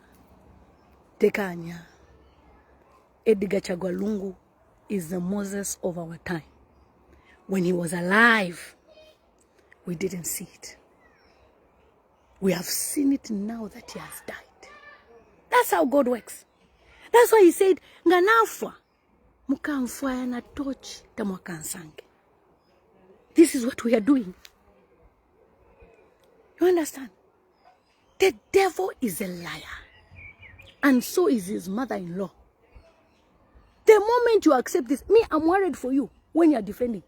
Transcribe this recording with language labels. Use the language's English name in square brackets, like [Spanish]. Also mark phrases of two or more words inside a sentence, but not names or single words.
[English] Edgar Lungu is the Moses of our time. When he was alive, we didn't see it. We have seen it now that he has died. That's how God works. That's why he said, [Bemba] Nganafwa, mukamfwa na torch tamwakansange. [English] This is what we are doing. You understand? The devil is a liar. And so is his mother-in-law. The moment you accept this, I'm worried for you when you're defending.